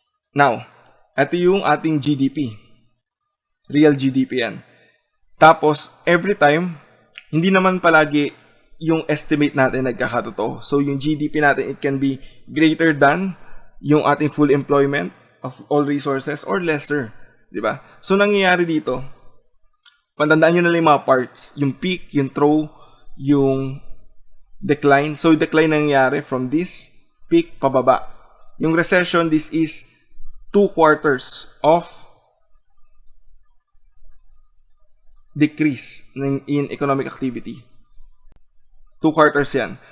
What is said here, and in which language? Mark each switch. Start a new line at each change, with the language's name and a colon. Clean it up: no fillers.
Filipino: Now, ito yung ating GDP. Real GDP yan. Tapos, every time, hindi naman palagi yung estimate natin nagkakatotoo.
English: So,
Filipino: yung GDP natin,
English: it can be greater than yung ating full employment of all resources or lesser.
Filipino: Diba? So, nangyayari dito, patandaan nyo na lang yung mga parts. Yung peak, yung trough, yung decline.
English: So,
Filipino: yung decline nangyayari
English: from this peak pababa. Yung recession, this is 2 quarters of decrease in economic activity. 2 quarters yan.